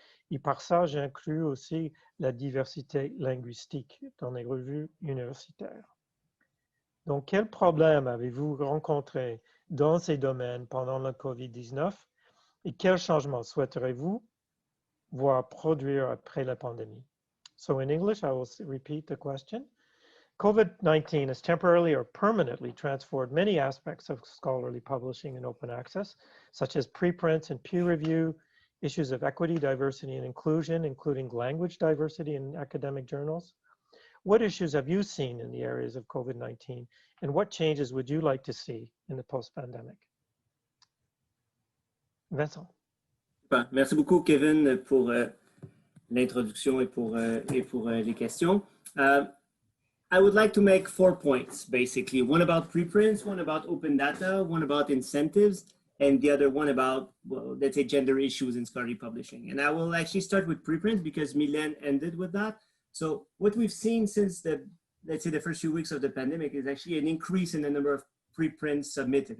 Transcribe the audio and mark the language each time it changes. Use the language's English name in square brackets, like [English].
[French] Et par ça, j'inclus aussi la diversité linguistique dans les revues universitaires. Donc, quels problèmes avez-vous rencontrés dans ces domaines pendant le COVID-19 et quels changements souhaiterez-vous voir produire après la pandémie? [English] So in English, I will repeat the question. COVID-19 has temporarily or permanently transformed many aspects of scholarly publishing and open access, such as preprints and peer review, issues of equity, diversity, and inclusion, including language diversity in academic journals. What issues have you seen in the areas of COVID-19, and what changes would you like to see in the post-pandemic? Vincent. [French] Merci beaucoup, Kevin, pour l'introduction et pour les questions. [English] I would like to make 4 points, basically. One about preprints, one about open data, one about incentives, and the other one about, well, let's say, gender issues in scholarly publishing. And I will actually start with preprints because Mylène ended with that. So what we've seen since let's say, the first few weeks of the pandemic is actually an increase in the number of preprints submitted.